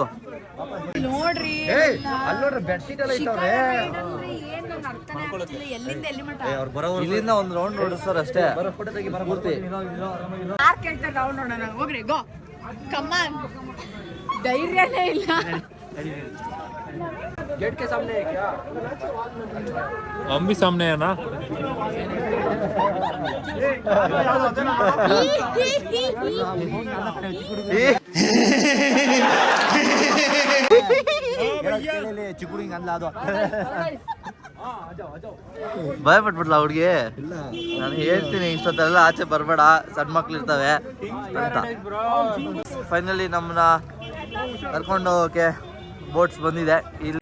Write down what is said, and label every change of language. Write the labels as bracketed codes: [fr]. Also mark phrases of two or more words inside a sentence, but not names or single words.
[kn] ನೋಡ್ರಿ ಅಲ್ಲಿ ನೋಡ್ರಿ [en] bed sheet [kn] ಎಲ್ಲ ಶಿಖರ ರೈಡ್ ಅಂದ್ರೆ ಏನ್ ನಂಗೆ ಅರ್ಥನೇ ಆಗ್ತಿಲ್ಲ ಎಲ್ಲಿಂದ ಎಲ್ಲಿ ಮಟ ಇಲ್ಲಿಂದ ಒಂದು ರೌಂಡ್ ನೋಡಿಸ್ತಾರ ಅಷ್ಟೇ ಪೂರ್ತಿ ಯಾರು ಕೇಳ್ತಾರೆ ರೌಂಡ್ ನೋಡೋಣ ಹೋಗ್ರಿ [en] go come on [kn] ಧೈರ್ಯನೇ ಇಲ್ಲ [hi] गेट के सामने है क्या हम भी सामने है ना [kn] ಭಯ ಪಟ್ಬಿಟ್ಲ ಹುಡ್ಗಿ ನಾನು ಹೇಳ್ತೀನಿ ಇಷ್ಟೊತ್ತೆಲ್ಲ ಆಚೆ ಬರ್ಬೇಡ ಸಣ್ಣ ಮಕ್ಳು ಇರ್ತವೆ ಅಂತ ಫೈನಲಿ ನಮ್ಮನ್ನ ಕರ್ಕೊಂಡು ಹೋಗೋಕೆ ಬೋಟ್ಸ್ ಬಂದಿದೆ ಇಲ್ಲಿ